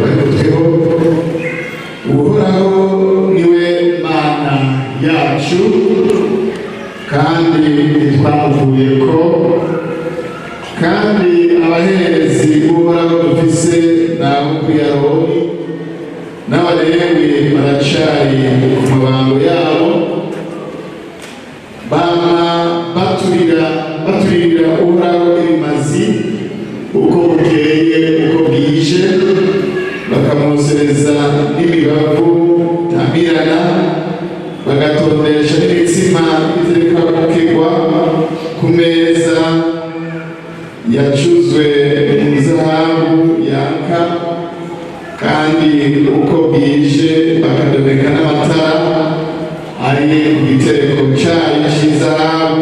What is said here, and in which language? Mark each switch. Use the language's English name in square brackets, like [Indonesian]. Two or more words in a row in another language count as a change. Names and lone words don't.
[Rundi] Ariko tweho Uhoraho niwe Mana yacu kandi ntitwamuvuyeko, kandi abaherezi b'Uhoraho dufise n'abo kuri Aroni n'Abalewi baracari ku mabango yabo, bama baturira Uhoraho ibimazi uko bukeye uko bwije, bakamusereza n'imibavu tamirana, bagatondesha n'imitsima itereka gukegwa ku meza yacuzwe mu zahabu yaka, kandi uko bwije bakadomeka n'amatara ari ku gitereko cyayo cy'izahabu.